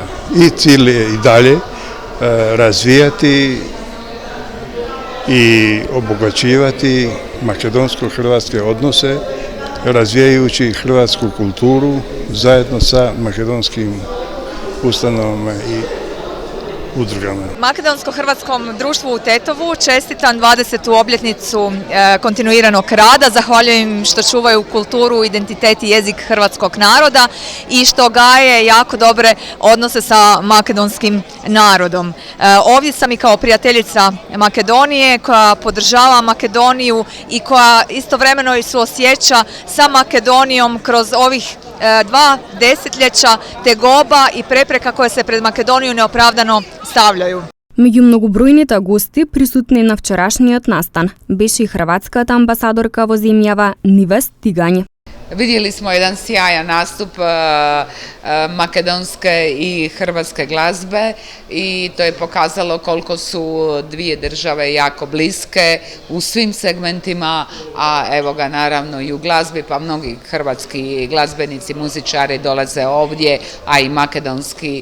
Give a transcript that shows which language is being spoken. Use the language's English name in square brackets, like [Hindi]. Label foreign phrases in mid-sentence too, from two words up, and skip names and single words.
[Croatian] I cel e i dale razvijati i obogačivati makedonsko-hrvatski odnosi, razvijajujći hrvatsku kulturu zajedno sa makedonskim ustanovama i udrugama. Makedonsko-hrvatskom društvu u Tetovu čestitam 20. obljetnicu kontinuiranog rada. Zahvaljujem što čuvaju kulturu, identitet i jezik hrvatskog naroda i što gaje jako dobre odnose sa makedonskim narodom. Ovdje sam i kao prijateljica Makedonije koja podržava Makedoniju i koja istovremeno i suosjeća sa Makedonijom kroz ovih 2 desetljeća tegoba i prepreka koje se pred Makedoniju neopravdano stavljaju. [Macedonian] Меѓу многобројните гости присутни на вчерашниот настан беше и хрватската амбасадорка во земјава Ниве Стигањ. [Croatian] Vidjeli smo jedan sjajan nastup makedonske i hrvatske glazbe i to je pokazalo koliko su dvije države jako bliske u svim segmentima, a evo ga naravno i u glazbi, pa mnogi hrvatski glazbenici, muzičari dolaze ovdje, a i makedonski.